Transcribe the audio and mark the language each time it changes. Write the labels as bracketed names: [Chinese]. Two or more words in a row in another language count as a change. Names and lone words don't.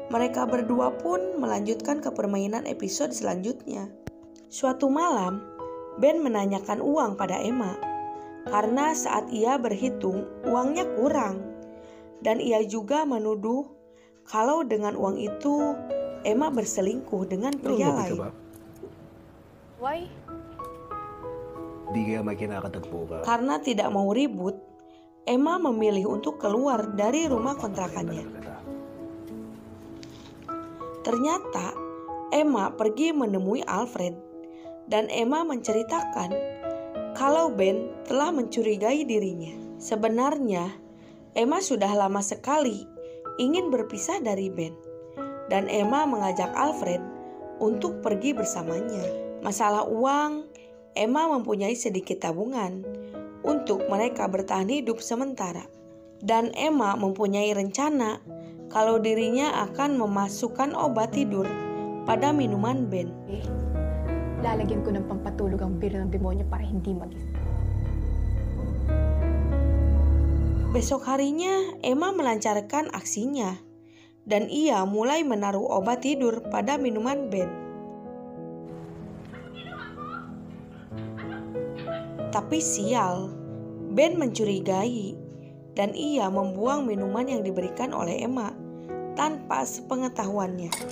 [Indonesian] Mereka berdua pun melanjutkan ke permainan episode selanjutnya. Suatu malam, Ben menanyakan uang pada Emma karena saat ia berhitung uangnya kurang. Dan ia juga menuduh kalau dengan uang itu Emma berselingkuh dengan pria lain. [Filipino] Why? Di kaya may kinakatagpo ka. [Indonesian] Karena tidak mau ribut, Emma memilih untuk keluar dari rumah kontrakannya. Ternyata Emma pergi menemui Alfred dan Emma menceritakan kalau Ben telah mencurigai dirinya. Sebenarnya Emma sudah lama sekali ingin berpisah dari Ben dan Emma mengajak Alfred untuk pergi bersamanya. Masalah uang, Emma mempunyai sedikit tabungan untuk mereka bertahan hidup sementara. Dan Emma mempunyai rencana kalau dirinya akan memasukkan obat tidur pada minuman Ben. [Filipino] Lalagyan ko ng pampatulog ang biro ng demonyo para hindi magising. [Indonesian] Besok harinya Emma melancarkan aksinya dan ia mulai menaruh obat tidur pada minuman Ben. Tapi sial, Ben mencurigai dan ia membuang minuman yang diberikan oleh Emma tanpa sepengetahuannya.